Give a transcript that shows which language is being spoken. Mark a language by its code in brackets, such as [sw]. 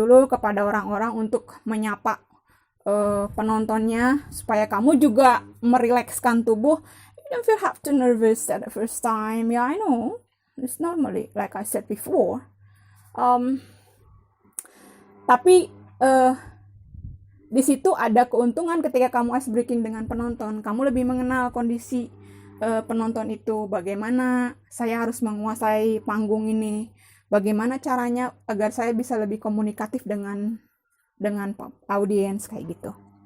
[id] Kepada orang-orang untuk menyapa penontonnya, supaya kamu juga merilekskan tubuh. [en] You don't have to nervous at the first time. Yeah, I know. It's normally, like I said before. [id] Tapi di situ ada keuntungan ketika kamu ice breaking dengan penonton. Kamu lebih mengenal kondisi penonton itu, bagaimana saya harus menguasai panggung ini, bagaimana caranya agar saya bisa lebih komunikatif dengan audiens, kayak gitu.